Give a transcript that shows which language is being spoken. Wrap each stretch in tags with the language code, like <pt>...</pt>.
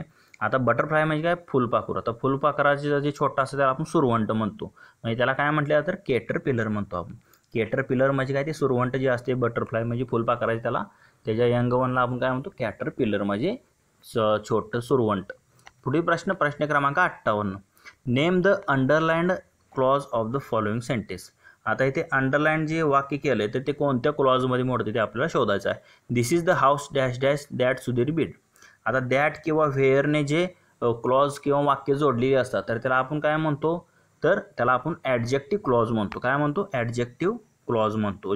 <mr>म्हणजे आता बटरफ्लाय म्हणजे काय? फुलपाखरू. आता फुलपाखराचे जे छोटा असतं त्याला आपण सुरवंट म्हणतो. म्हणजे त्याला काय म्हटलं जातं? केटरपिलर म्हणतो आपण. केटरपिलर म्हणजे काय? ते सुरवंट जे असते बटरफ्लाय म्हणजे फुलपाखराचे, त्याला त्याच्या यंग वनला आपण काय म्हणतो? कॅटरपिलर म्हणजे छोटं सुरवंट. पुढील प्रश्न क्रमांक 58.</mr> <en>Name the underlined clause of the following sentence.</en> <mr>आता इथे अंडरलाइंड जे वाक्य केलं तर ते कोणत्या क्लॉजमध्ये मोडते ते आपल्याला शोधायचं आहे.</mr> <en>This is the house dash dash that Sudhir build.</en> <mr>आता दॅट किंवा व्हेअरने जे क्लॉज किंवा वाक्य जोडलेली असतात तर त्याला आपण काय म्हणतो? तर त्याला आपण ॲडजेक्टिव्ह क्लॉज म्हणतो. काय म्हणतो? ॲडजेक्टिव्ह क्लॉज म्हणतो.</mr>